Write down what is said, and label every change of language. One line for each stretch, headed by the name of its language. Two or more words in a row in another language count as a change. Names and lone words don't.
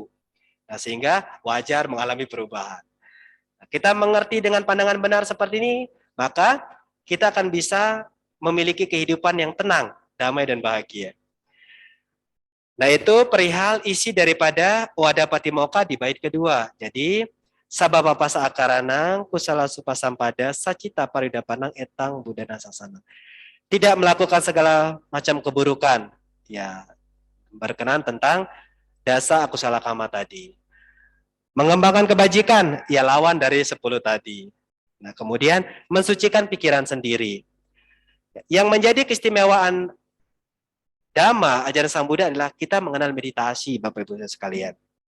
Indonesian: Nah sehingga wajar mengalami perubahan. Nah, kita mengerti dengan pandangan benar seperti ini, maka kita akan bisa memiliki kehidupan yang tenang, damai dan bahagia. Nah itu perihal isi daripada Wada Patimokkha di bait kedua.
Pali: Jadi sababapa saakaranang kusala supasampada sacita paridapanang etang budana sasana.
Indonesian: Tidak melakukan segala macam keburukan. Ya, berkenan tentang
Pali: dasa akusala kama
Indonesian: tadi. Mengembangkan kebajikan, ya lawan dari 10 tadi. Nah, kemudian mensucikan pikiran sendiri. Yang menjadi keistimewaan Dhamma, ajaran Sang Buddha adalah kita mengenal meditasi, Bapak Ibu sekalian.